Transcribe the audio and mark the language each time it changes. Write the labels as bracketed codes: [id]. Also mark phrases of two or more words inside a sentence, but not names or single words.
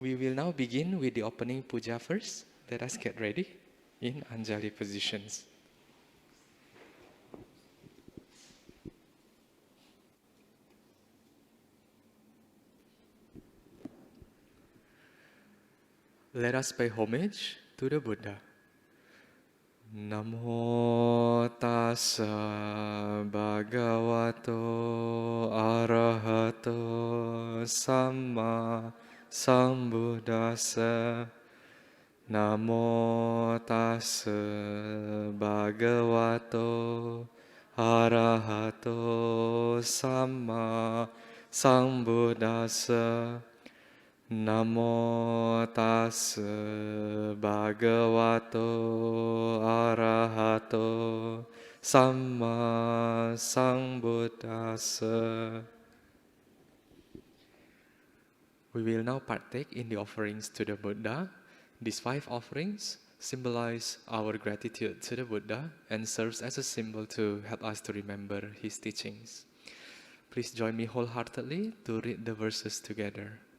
[en] We will now begin with the opening puja first. Let us get ready in Anjali positions. Let us pay homage to the Buddha. [pi] Namo tassa bhagavato arahato samma sambuddhassa. Namo tassa bhagavato arahato samma sambuddhassa. Namo tassa bhagavato arahato samma sambuddhassa. [en] We will now partake in the offerings to the Buddha. These 5 offerings symbolize our gratitude to the Buddha and serves as a symbol to help us to remember his teachings. Please join me wholeheartedly to read the verses together.